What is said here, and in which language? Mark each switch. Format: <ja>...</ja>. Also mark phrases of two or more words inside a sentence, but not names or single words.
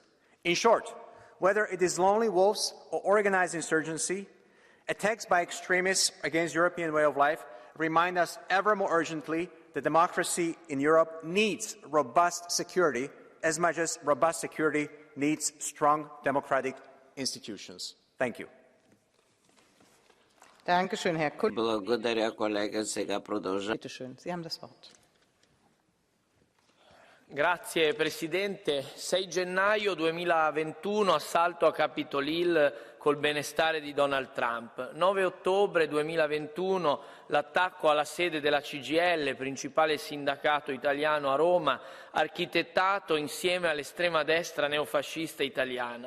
<en>In short, whether it is lonely wolves or organized insurgency, attacks by extremists against the European way of life remind us ever more urgently that democracy in Europe needs robust security as much as robust security needs strong democratic institutions. Thank you.</en> <bg>Благодаря, колега. Сега продължа.</bg> <de>Sie haben das Wort.</de> <it>Grazie Presidente. 6 gennaio 2021, assalto a Capitol Hill col benestare di Donald Trump. 9 ottobre 2021, l'attacco alla sede della CGIL, principale sindacato italiano a Roma, architettato insieme all'estrema destra neofascista italiana.</it>